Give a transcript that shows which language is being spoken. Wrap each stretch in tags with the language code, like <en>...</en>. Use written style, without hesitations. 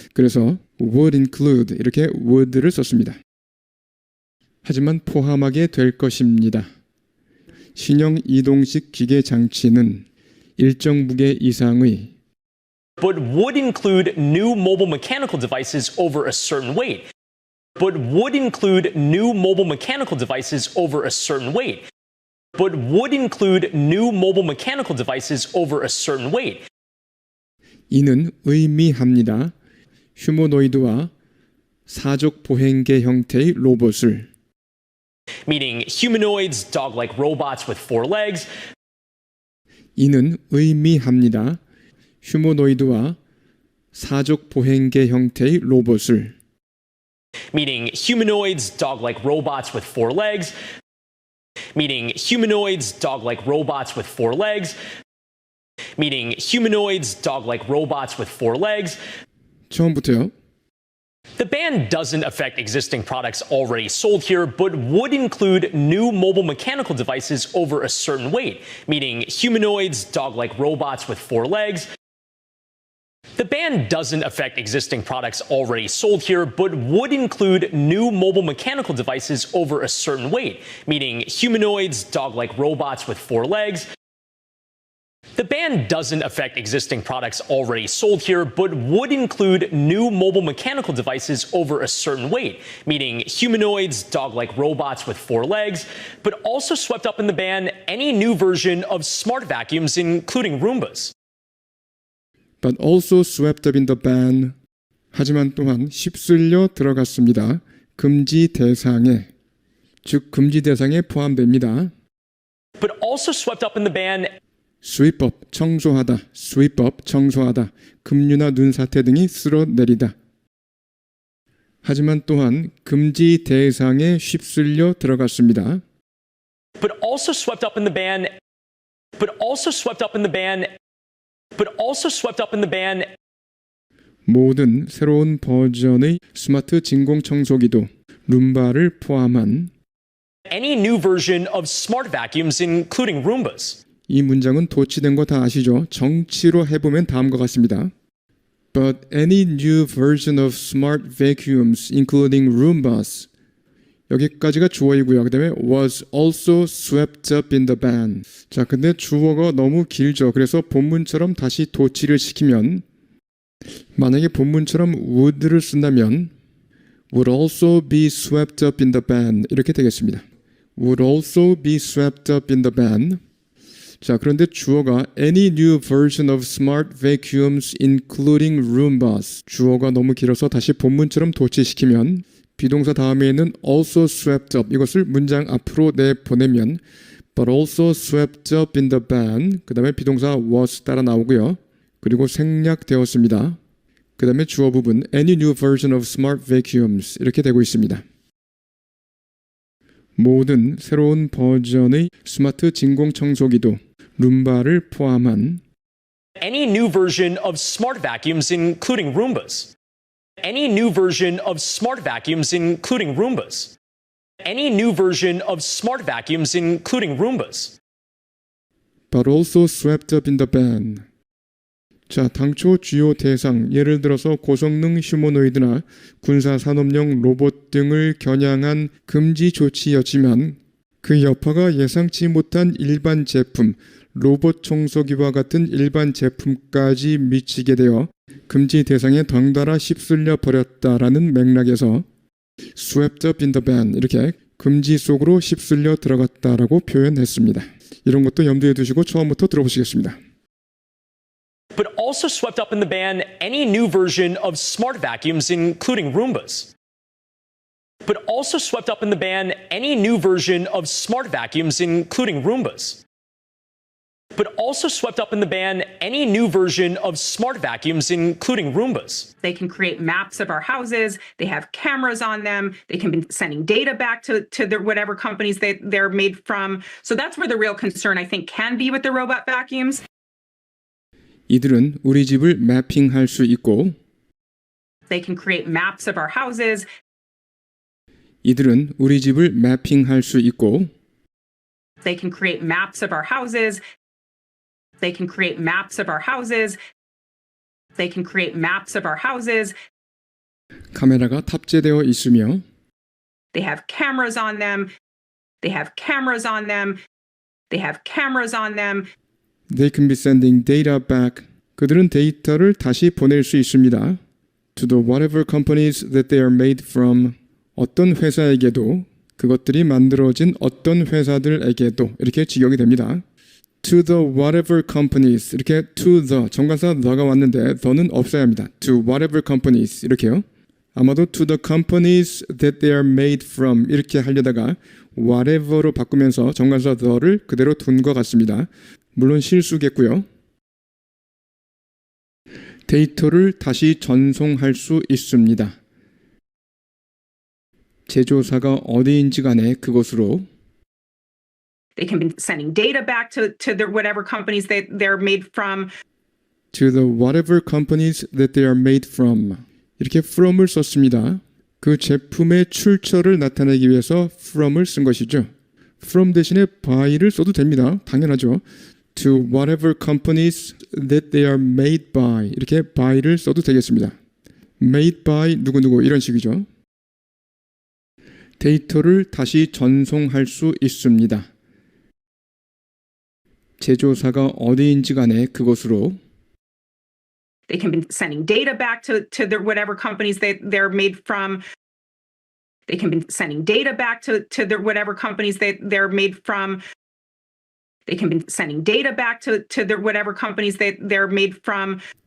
<ko>그래서</ko> <en>would include</en> <ko>이렇게 would를 썼습니다. 하지만 포함하게 될 것입니다. 신형 이동식 기계 장치는 일정 무게 이상의</ko> <en>but would include new mobile mechanical devices over a certain weight. But would include new mobile mechanical devices over a certain weight. But would include new mobile mechanical devices over a certain weight.</en> <ko>이는 의미합니다. 휴머노이드와 사족 보행계 형태의 로봇을</ko> <en>Meaning humanoids, dog-like robots with 4 legs.</en> <ko>이는 의미합니다. 휴머노이드와 사족 보행계 형태의 로봇을</ko> <en>Meaning humanoids, dog-like robots with 4 legs. Meaning humanoids, dog-like robots with 4 legs. Meaning humanoids, dog-like robots with 4 legs.</en> <ko>처음부터요.</ko> <en>The ban doesn't affect existing products already sold here, but would include new mobile mechanical devices over a certain weight, meaning humanoids, dog-like robots with 4 legs. The ban doesn't affect existing products already sold here, but would include new mobile mechanical devices over a certain weight, meaning humanoids, dog-like robots with 4 legs. The ban doesn't affect existing products already sold here, but would include new mobile mechanical devices over a certain weight, meaning humanoids, dog-like robots with 4 legs, but also swept up in the ban any new version of smart vacuums, including Roombas. But also swept up in the ban.</en> <ko>하지만 또한 휩쓸려 들어갔습니다. 금지 대상에, 즉 금지 대상에 포함됩니다.</ko> <en>But also swept up in the ban sweep up,</en> <ko>청소하다, sweep up, 청소하다, 급류나 눈사태 등이 쓸어내리다. 하지만 또한 금지 대상에 휩쓸려 들어갔습니다.</ko> <en>but also swept up in the ban but also swept up in the ban but also swept up in the ban</en> <ko>모든 새로운 버전의 스마트 진공 청소기도 룸바를 포함한</ko> <en>any new version of smart vacuums, including Roombas.</en> <ko>이 문장은 도치된 거 다 아시죠? 정치로 해보면 다음과 같습니다.</ko> <en>But any new version of smart vacuums, including Roombas.</en> <ko>여기까지가 주어이고요. 그 다음에</ko> <en>was also swept up in the ban.</en> <ko>자, 근데 주어가 너무 길죠. 그래서 본문처럼 다시 도치를 시키면 만약에 본문처럼 would를 쓴다면</ko> <en>would also be swept up in the ban</en> <ko>이렇게 되겠습니다.</ko> <en>would also be swept up in the ban.</en> <ko>자, 그런데 주어가</ko> <en>any new version of smart vacuums including Roombas.</en> <ko>주어가 너무 길어서 다시 본문처럼 도치시키면 비동사 다음에 있는 also swept up 이것을 문장 앞으로 내보내면</ko> <en>but also swept up in the ban</en> <ko>그 다음에 비동사 was 따라 나오고요. 그리고 생략되었습니다. 그 다음에 주어 부분</ko> <en>any new version of smart vacuums</en> <ko>이렇게 되고 있습니다. 모든 새로운 버전의 스마트 진공 청소기도 룸바를 포함한</ko> <en>any new version of smart vacuums, including Roombas. Any new version of smart vacuums, including Roombas. Any new version of smart vacuums, including Roombas. but also swept up in the ban.</en> <ko>자, 당초 주요 대상, 예를 들어서 고성능 휴머노이드나 군사산업용 로봇 등을 겨냥한 금지 조치였지만 그 여파가 예상치 못한 일반 제품, 로봇 청소기와 같은 일반 제품까지 미치게 되어 금지 대상에 덩달아 휩쓸려 버렸다라는 맥락에서</ko> <en>swept up in the ban</en> <ko>이렇게 금지 속으로 휩쓸려 들어갔다라고 표현했습니다. 이런 것도 염두에 두시고 처음부터 들어보시겠습니다.</ko> <en>But also swept up in the ban any new version of smart vacuums, including Roombas. But also swept up in the ban any new version of smart vacuums, including Roombas. But also swept up in the ban any new version of smart vacuums, including Roombas. They can create maps of our houses. They have cameras on them. They can be sending data back to whatever companies they're made from. So that's where the real concern, I think, can be with the robot vacuums.</en> <ko>이들은 우리 집을 매핑할 수 있고</ko> <en>They can create maps of our houses.</en> <ko>이들은 우리 집을 매핑할 수 있고</ko> <en>They can create maps of our houses. They can create maps of our houses. They can create maps of our houses.</en> <ko>카메라가 탑재되어 있으며</ko> <en>They have cameras on them. They have cameras on them. They have cameras on them. They can be sending data back.</en> <ko>그들은 데이터를 다시 보낼 수 있습니다.</ko> <en>To the whatever companies that they are made from.</en> <ko>어떤 회사에게도 그것들이 만들어진 어떤 회사들에게도 이렇게 직역이 됩니다.</ko> <en>To the whatever companies</en> <ko>이렇게</ko> <en>to the 정관사 the가 왔는데 the는 없어야 합니다. To whatever companies</en> <ko>이렇게요. 아마도</ko> <en>to the companies that they are made from</en> <ko>이렇게 하려다가 whatever로 바꾸면서 정관사 the를 그대로 둔 것 같습니다. 물론 실수겠고요. 데이터를 다시 전송할 수 있습니다. 제조사가 어디인지 간에 그곳으로</ko> <en>They can be sending data back to the whatever companies they're made from. To the whatever companies that they are made from.</en> <ko>이렇게 from을 썼습니다. 그 제품의 출처를 나타내기 위해서 from을 쓴 것이죠. from 대신에 by를 써도 됩니다. 당연하죠.</ko> <en>To whatever companies that they are made by.</en> <ko>이렇게 by를 써도 되겠습니다.</ko> <en>made by</en> <ko>누구누구 이런 식이죠. 데이터를 다시 전송할 수 있습니다. 제조사가 어디인지 간에 그곳으로</ko> <en>They can be sending data back to the whatever companies they're made from. They can be sending data back to the whatever companies they're made from. They can be sending data back to the whatever companies they're made from.</en>